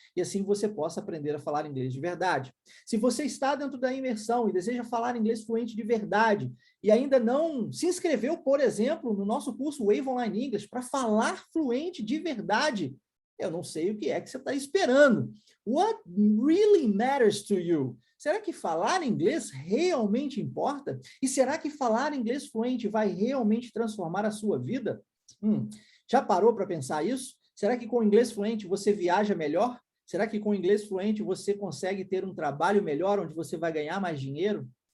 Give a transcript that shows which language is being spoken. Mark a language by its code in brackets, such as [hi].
[pt] E assim você possa aprender a falar inglês de verdade. Se você está dentro da imersão e deseja falar inglês fluente de verdade, e ainda não se inscreveu, por exemplo, no nosso curso Wave Online English para falar fluente de verdade, eu não sei o que é que você está esperando. [en] What really matters to you? [pt] Será que falar inglês realmente importa? E será que falar inglês fluente vai realmente transformar a sua vida? Já parou para pensar isso? Será que com inglês fluente você viaja melhor? Será que com inglês fluente você consegue ter um trabalho melhor, onde você vai ganhar mais dinheiro?